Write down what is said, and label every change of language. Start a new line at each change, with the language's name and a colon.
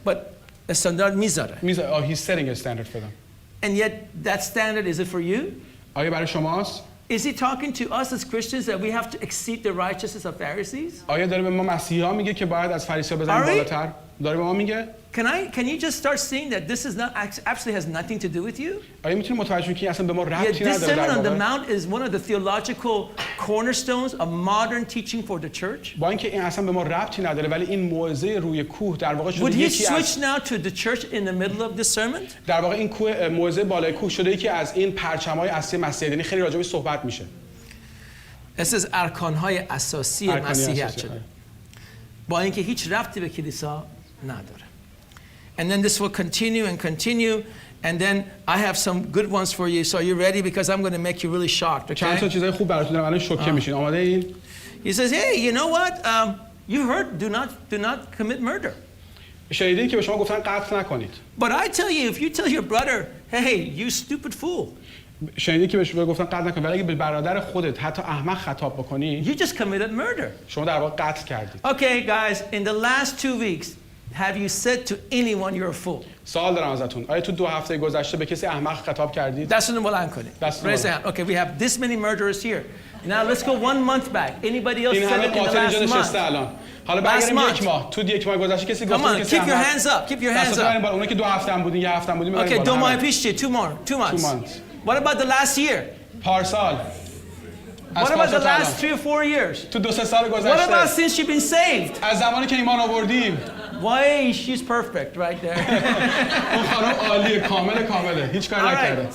English: But a standard
Persian: میذاره.
English: He's setting a standard for them. And yet that standard is it for you?
Persian: آیا برای شماست؟
English: Is he talking to us as Christians that we have to exceed the righteousness of Pharisees?
Persian: آیا داره به ما مسیحا میگه که باید از فریسی‌ها بزنیم بالاتر؟ داره به ما میگه؟
English: Can you just start seeing that this is not actually has nothing to do with you?
Persian: آیا میتونی متوجه بشی که اصلا به ما ربطی نداره؟
English: This Sermon on the Mount is one of the theological cornerstones of modern teaching for the church.
Persian: با اینکه این اصلا به ما ربطی نداره ولی این موعظه روی کوه در واقع شده یکی از
English: Would he switch now to the church in the middle of this sermon?
Persian: در واقع این کوه موعظه بالای کوه شده یکی از این پرچم‌های اصلی مسیحیت، یعنی خیلی راجع بهش صحبت میشه. از ارکان‌های اساسی مسیحیت شده. با اینکه هیچ ربطی به کلیسا نداره.
English: And then this will continue and continue, and then I have some good ones for you. So are you ready? Because I'm going to make you really shocked. Okay?
Persian: چند تا چیزای خوب براتون دارم الان شوکه میشین. آماده این؟
English: He says, hey, you know what? You heard, do not commit murder.
Persian: شنیدین که به شما گفتن قتل نکنید.
English: But I tell you, if you tell your brother, hey, you stupid fool.
Persian: شنیدی که بهش گفتن قتل نکن، ولی اگه به برادر خودت حتی احمق خطاب بکنی
English: you just committed murder.
Persian: شما در واقع قتل کردید.
English: Okay, guys, in the last 2 weeks, have you said to anyone you're a fool?
Persian: سوال دارم ازتون، آیا تو 2 هفته گذشته به کسی احمق خطاب کردید؟ دستتون بلند کنید.
English: Raise your hand. Okay, we have this many murderers here. Now let's go 1 month back. Anybody else said it in the last month?
Persian: حالا برگردیم 1 ماه. تو 1 ماه گذشته کسی گفته کسی
English: keep your hands up. Keep your hands up.
Persian: اونایی که 2 هفته هم بودین، 1 هفته هم بودین. Okay, 2 ماه پیش چیه؟
English: 2 months. What about the last year?
Persian: پارسال.
English: What about the last 3 or 4 years?
Persian: تو 2-3 سال گذشته.
English: What about since you've been saved?
Persian: از زمانی که ایمان آوردیم.
English: Why she's perfect right there.
Persian: اون خانم عالیه، کامله، هیچ کاری نکرده.